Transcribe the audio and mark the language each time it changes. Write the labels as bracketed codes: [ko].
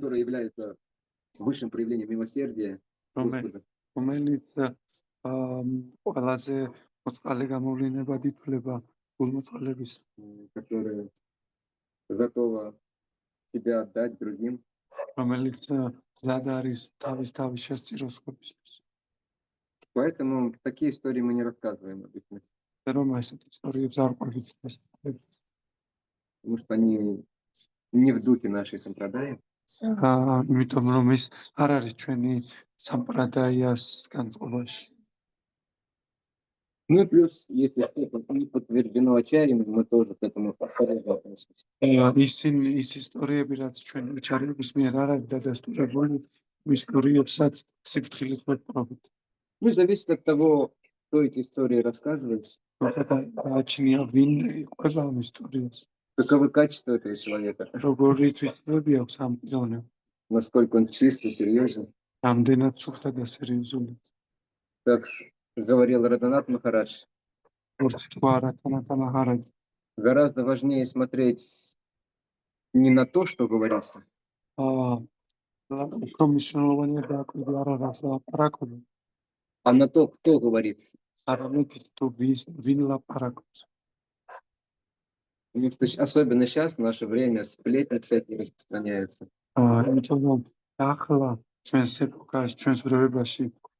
[ru] который является высшим проявлением милосердия Господа. [ka] რომელიც ყველაზე მოწყალე გამოვლენებად ითვლება გულმოწყალების, [ru] Которая готова себя отдать другим. [ka] რომელიც მზად არის თავის შესწიროს ხვებისთვის. [ru] Поэтому такие истории мы не рассказываем обычно, [ka] რომ ესეთ ისტორიებს არ ყვებით, [ru] потому что они не в духе нашей сампрадаи. [ka] იმიტომ რომ ის არ არის ჩვენი სამპრადაიას განწყობაში. [ru] Ну и плюс, если что-то не подтверждено ачарьями, мы тоже к этому осторожно относимся. [ka] ის ისტორიები, რაც ჩვენი აჩარიების მიერ არ არის დადასტურებული, ისტორიებსაც სიფრთხილით ვეპყრობით. [ru] Ну, зависит от того, кто эти истории рассказывает, [ka] გააჩნია ვინ იყვება ამ ისტორიას, [ru] каковы качества этого человека, [ka] როგორი თვისებები აქვს ამ პიროვნებას, [ru] насколько он чист и серьезен. [ka] რამდენად სუფთა და სერიოზული. [ru] Как говорил Радханат Махарадж, [ka] როგორც თქვა რათანათა მაჰარაჯი, [ru] гораздо важнее смотреть не на то, что говорится, [ka] უფრო მნიშვნელოვანია დააკვირდა არა რაც ლაპარაკობენ, [ru] а на то, кто говорит. [ka] არამედ ის თუ ვინ ლაპარაკობს. [ru] Потому что особенно сейчас, в наше время, сплетни всякие распространяются. [ka] იმიტომ რომ ახლა ჩვენს ეპოქაში, ჩვენს [ru] времени